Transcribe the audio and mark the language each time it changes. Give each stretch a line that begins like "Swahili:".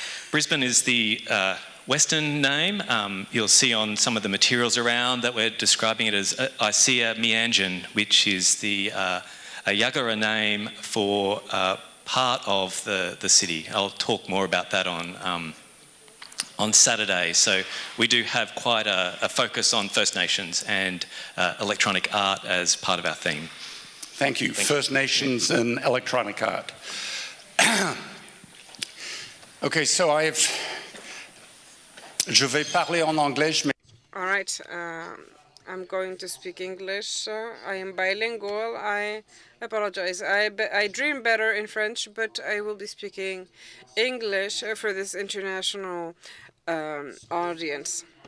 English: Brisbane is the Western name. You'll see on some of the materials around that we're describing it as ISEA Meanjin, which is the a Yagara name for part of the city. I'll talk more about that on Saturday. So we do have quite a focus on First Nations and electronic art as part of our theme. Thank you. First Nations and electronic art. Okay, so
French: je vais parler en anglais.
English: All right. I'm going to speak English. I am bilingual. I apologize. I dream better in French, but I will be speaking English for this international audience.